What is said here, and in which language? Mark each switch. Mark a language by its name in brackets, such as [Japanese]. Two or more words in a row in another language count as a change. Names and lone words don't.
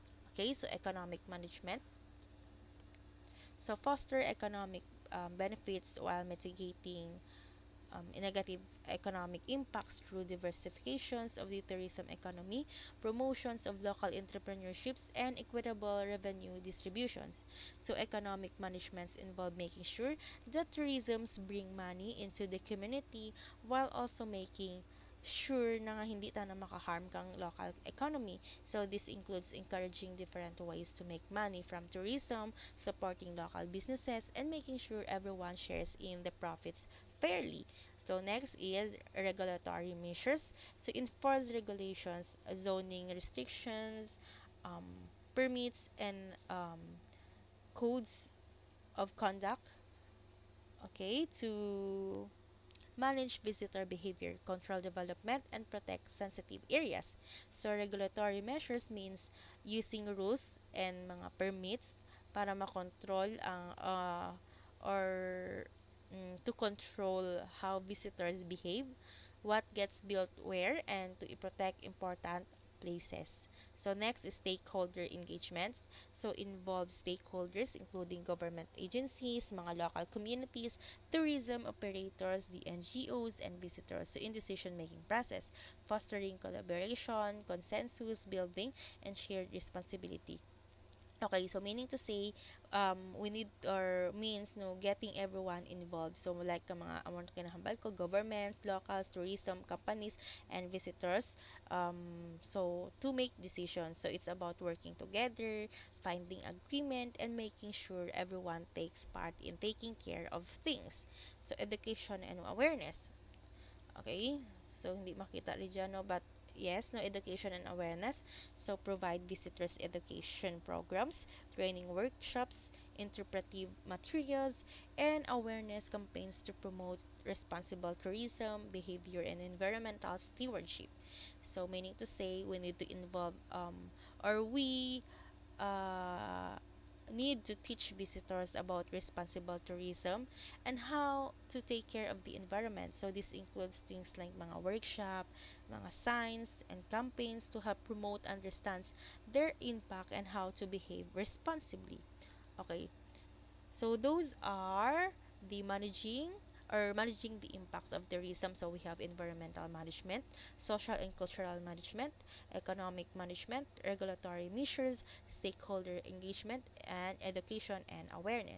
[English] Okay, so economic management. So, foster economic benefits while mitigating negative economic impacts through diversifications of the tourism economy, promotions of local entrepreneurships, and equitable revenue distributions. So, economic managements involve making sure that tourisms bring money into the community while also making sure [Hiligaynon] na hindi ta na makaharm kang [English] local economy. So, this includes encouraging different ways to make money from tourism, supporting local businesses, and making sure everyone shares in the profits fairly. So next is regulatory measures. So enforce regulations, zoning restrictions, um, permits, and codes of conduct. Okay, to manage visitor behavior, control development, and protect sensitive areas. So regulatory measures means using rules and mga permits [Filipino] para makontrol ang [English] or to control how visitors behave, what gets built where, and to protect important places. So next is stakeholder engagements. So involves stakeholders including government agencies, mga local communities, tourism operators, the NGOs, and visitors. So in decision-making process, fostering collaboration, consensus building, and shared responsibility. Okay, so meaning to say, we need or means no getting everyone involved. So like [Hiligaynon] ka mga amount kinahambal ko, [English] governments, locals, tourism companies, and visitors. So to make decisions. So it's about working together, finding agreement, and making sure everyone takes part in taking care of things. So education and awareness. Okay? So, [Filipino] hindi makita rin dyan, no? [English] But, yes, no, education and awareness. So, provide visitors education programs, training workshops, interpretive materials, and awareness campaigns to promote responsible tourism, behavior, and environmental stewardship. So, meaning to say, we need to involve, or we uh, need to teach visitors about responsible tourism and how to take care of the environment. So this includes things like mga workshop, mga signs, and campaigns to help promote understands their impact and how to behave responsibly. Okay, so those are the managing the impacts of tourism. So we have environmental management, social and cultural management, economic management, regulatory measures, stakeholder engagement, and education and awareness.